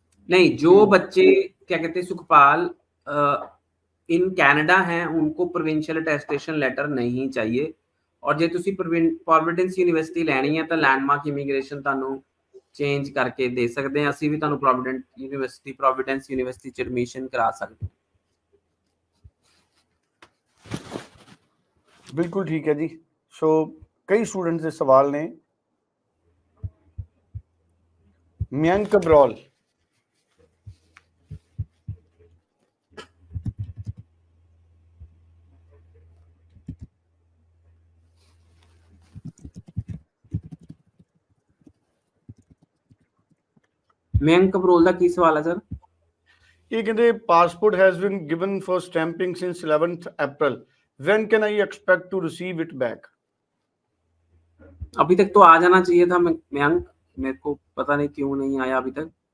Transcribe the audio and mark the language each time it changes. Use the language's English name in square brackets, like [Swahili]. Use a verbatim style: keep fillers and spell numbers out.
[Hindi] नहीं, जो बच्चे क्या कहते हैं सुखपाल इन कनाडा हैं उनको प्रोविंशियल अटेस्टेशन लेटर नहीं चाहिए। [Punjabi] और जे ਤੁਸੀਂ ਪ੍ਰੋਵਿਡੈਂਸ ਯੂਨੀਵਰਸਿਟੀ ਲੈਣੀ ਹੈ ਤਾਂ ਲੈਂਡਮਾਰਕ ਇਮੀਗ੍ਰੇਸ਼ਨ ਤੁਹਾਨੂੰ ਚੇਂਜ ਕਰਕੇ ਦੇ ਸਕਦੇ ਹਾਂ। ਅਸੀਂ ਵੀ ਤੁਹਾਨੂੰ ਪ੍ਰੋਵਿਡੈਂਟ ਯੂਨੀਵਰਸਿਟੀ ਪ੍ਰੋਵਿਡੈਂਸ ਯੂਨੀਵਰਸਿਟੀ ਚ ਐਡਮਿਸ਼ਨ ਕਰਾ ਸਕਦੇ ਹਾਂ। ਬਿਲਕੁਲ ਠੀਕ ਹੈ ਜੀ। ਸੋ ਕਈ ਸਟੂਡੈਂਟਸ ਦੇ ਸਵਾਲ ਨੇ। ਮਯੰਕ ਬਰੋਲ, ਮਯੰਕ ਬਰੋਲ ਦਾ ਕੀ ਸਵਾਲ ਹੈ ਸਰ? ਇਹ ਕਹਿੰਦੇ [English] Passport has been given for stamping ਸਿንስ eleventh April, when can I expect to receive it back? [Hindi] अभी तक तो आ जाना चाहिए था मयंक, मेरे को पता नहीं क्यों नहीं आया अभी तक।